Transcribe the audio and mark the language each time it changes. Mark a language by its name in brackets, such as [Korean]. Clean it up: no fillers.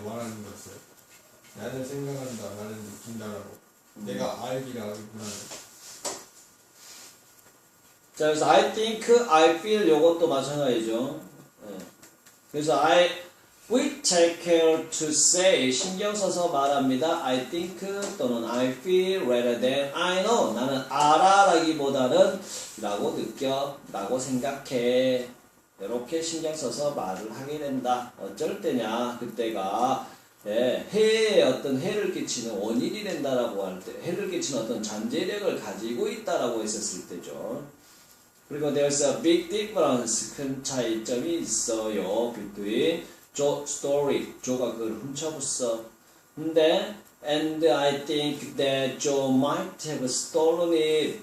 [Korean] 말하는 것을 나는 생각한다, 나는 느낀다라고 내가 알기를 하기보다는 자 그래서 [English] I think, I feel [Korean] 요것도 마찬가지죠. 그래서 [English] we take care to say [Korean] 신경 써서 말합니다. [English] I think [Korean] 또는 [English] I feel rather than I know [Korean] 나는 알아라기보다는 라고 느껴 라고 생각해 이렇게 신경 써서 말을 하게 된다. 어쩔 때냐 그때가 해에 어떤 해를 끼치는 원인이 된다라고 할 때 해를 끼치는 어떤 잠재력을 가지고 있다라고 했었을 때죠. 그리고 [English] there's a big difference [Korean] 큰 차이점이 있어요. [English] between Joe story [Korean] 조가 그걸 훔쳐봤어. 근데 [English] and I think that Joe might have stolen it.